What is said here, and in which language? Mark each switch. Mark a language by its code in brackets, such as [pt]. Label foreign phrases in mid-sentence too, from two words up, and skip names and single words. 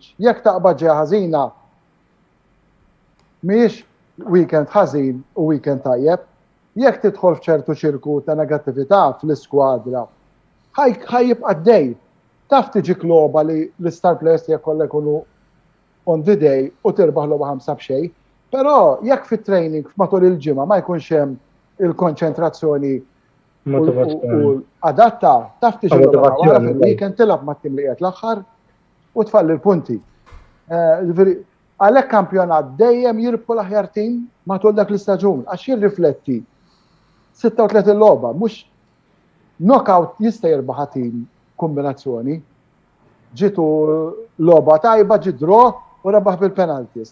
[mt] Jekk taqbad ġeja ħażina mhijiex weekend ħażin u weekend tajjeb, jekk tidħol f'ċertu ċirku ta' negattività fl-iskwadra ħajjibqa' għaddej. Taf tiġik logħba li l- [en] star players [mt] tiegħek kollha jkunu [en] on the day [mt] u tirbaħ logħba 5 b'xejn, però jekk fit-training matul il-ġimgħa ma jkunx hemm il-konċentrazzjoni u adatta taf tiġi logħba wara fil-weekend tilab mat-tim li qiegħed l-aħħar u tfalli l-punti. Għalhekk kampjonat dejjem jirbħu l-aħjar tim matul dak l-istaġun għax jirrifletti 36 logħba mhux knockout jista' jirbaħ tim kombinazzjoni, ġitu logħba tajba ġi draw u rebaħ bil-penalties.